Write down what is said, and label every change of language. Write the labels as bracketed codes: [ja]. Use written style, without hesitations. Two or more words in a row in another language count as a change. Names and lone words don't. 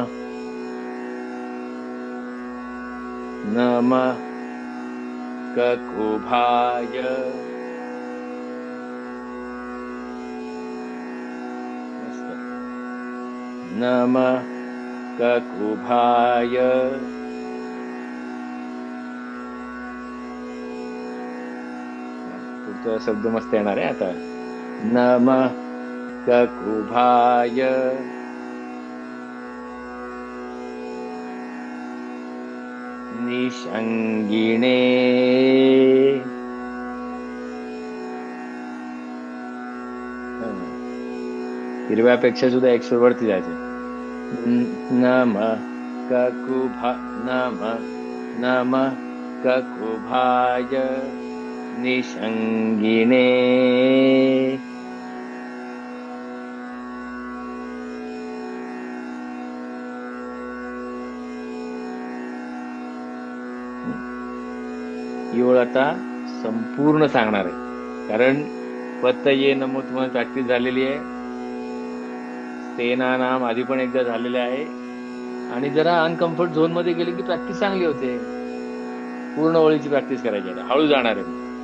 [sa] नम ककुभाय. नम ककुभाय. [mr] पुढचा शब्द मस्त येणार आहे आता. [sa] नमः ककुभाय निषंगिणे [mr] हिरव्यापेक्षा सुद्धा एक सूर वरती जायचं. [sa] नमः ककुभा नमः नमः ककुभाय निषंगिणे [mr] ही ओळ आता संपूर्ण सांगणार आहे, कारण [sa] पतये नमो [mr] तुम्हाला प्रॅक्टिस झालेली आहे. तेना नाम आधी पण एकदा झालेले आहे, आणि जरा [en] uncomfort zone [mr] मध्ये गेले की प्रॅक्टिस चांगली होते. पूर्ण ओळीची प्रॅक्टिस करायची आहे, हळू जाणार आहे.